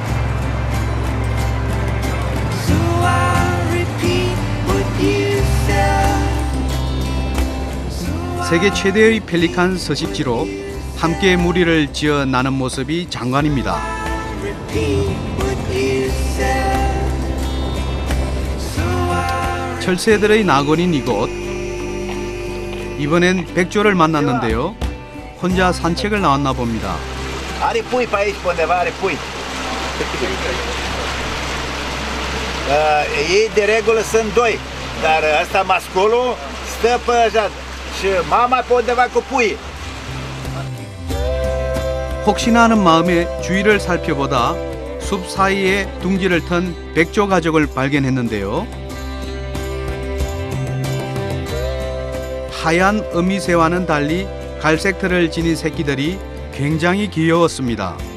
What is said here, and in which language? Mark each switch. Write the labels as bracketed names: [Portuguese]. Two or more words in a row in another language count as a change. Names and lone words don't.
[Korean] 세계 최대의 펠리칸 서식지로 함께 무리를 지어 나는 모습이 장관입니다. 철새들의 낙원인 이곳. 이번엔 백조를 만났는데요. 혼자 산책을 나왔나 봅니다. [Romanian] Are pui pe aici, pe undeva are pui. Ei de regulă sunt doi, dar ăsta masculul stă pe așa și mama pe undeva cu pui. [Korean] 혹시나 하는 마음에 주위를 살펴보다 숲 사이에 둥지를 턴 백조 가족을 발견했는데요. 하얀 어미새와는 달리 갈색 털을 지닌 새끼들이 굉장히 귀여웠습니다.